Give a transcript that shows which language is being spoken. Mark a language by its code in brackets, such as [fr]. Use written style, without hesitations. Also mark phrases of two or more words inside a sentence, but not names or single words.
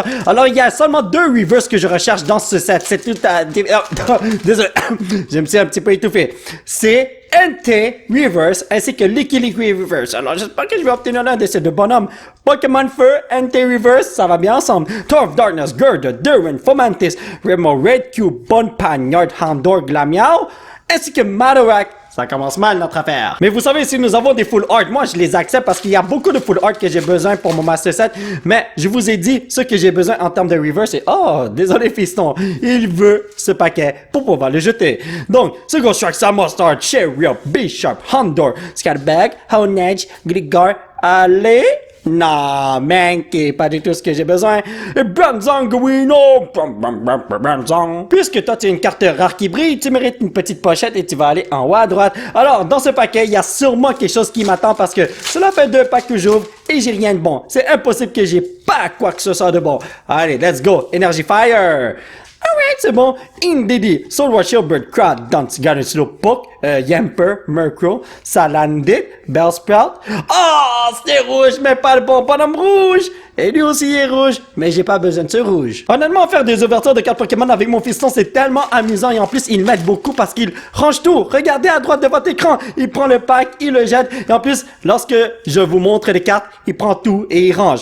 [fr] Alors il y a seulement 2 reverse que je recherche dans ce set, c'est tout à... Désolé, je me suis un petit peu étouffé. C'est NT Reverse ainsi que Licky Licky Reverse. Alors j'espère que je vais obtenir l'un de ces deux bonhommes. Pokémon Feu, NT Reverse, ça va bien ensemble. Tour of Darkness, Gurda, Derwin, Fomantis, Remo, Red Cube, Bonpagnard, Houndour, Glamiao, ainsi que Madorak. Ça commence mal notre affaire. Mais vous savez, si nous avons des [en] full art, [fr] moi je les accepte parce qu'il y a beaucoup de [en] full art [fr] que j'ai besoin pour mon Master Set. Mais je vous ai dit ce que j'ai besoin en termes de reverse et oh, désolé fiston, il veut ce paquet pour pouvoir le jeter. Donc, Second Strike, Samostard, Chariot, B-Sharp, Houndour, Scatterbag, Honedge, Gligar, allez. Non, Mankey, pas du tout ce que j'ai besoin. Et Bronzong, Guino, Bronzong. Puisque toi, tu as une carte rare qui brille, tu mérites une petite pochette et tu vas aller en haut à droite. Alors, dans ce paquet, il y a sûrement quelque chose qui m'attend parce que cela fait 2 packs que j'ouvre et j'ai rien de bon. C'est impossible que j'ai pas quoi que ce soit de bon. Allez, [en] let's go. Energy Fire. Alright, [fr] c'est bon. Indeedee, Soulwar Shieldbird, Crowd, Dunce, Garden Slowpoke, Yamper, Murkrow, Salandit, Bellsprout. Oh, c'était rouge, mais pas le bon bonhomme rouge. Et lui aussi est rouge, mais j'ai pas besoin de ce rouge. Honnêtement, faire des ouvertures de cartes Pokémon avec mon fiston, c'est tellement amusant et en plus, il m'aide beaucoup parce qu'il range tout. Regardez à droite de votre écran, il prend le pack, il le jette et en plus, lorsque je vous montre les cartes, il prend tout et il range.